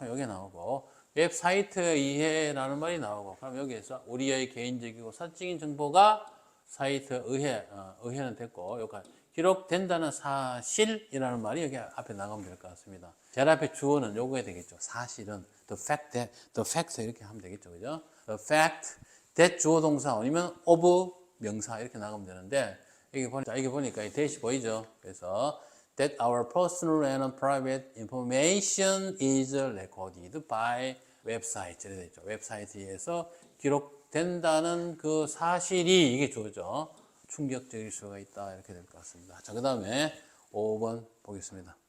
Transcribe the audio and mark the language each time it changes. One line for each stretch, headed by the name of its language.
Korean: 여기 나오고, 웹사이트의 이해라는 말이 나오고, 그럼 여기에서 우리의 개인적이고 사적인 정보가 사이트에 의해는 됐고, 여기까지 기록된다는 사실이라는 말이 여기 앞에 나가면 될 것 같습니다. 제일 앞에 주어는 요거에 되겠죠. 사실은 the fact 이렇게 하면 되겠죠. 그죠?
English: the fact that
Korean: 주어 동사 아니면 of 명사 이렇게 나가면 되는데, 여기 보니까 이 that이 보이죠.
English: 그래서 that our personal and private information is recorded by website
Korean: 이렇게 되죠. 웹사이트에서 기록된다는 그 사실이 이게 주어죠. 충격적일 수가 있다, 이렇게 될 것 같습니다. 자, 그 다음에 5번 보겠습니다.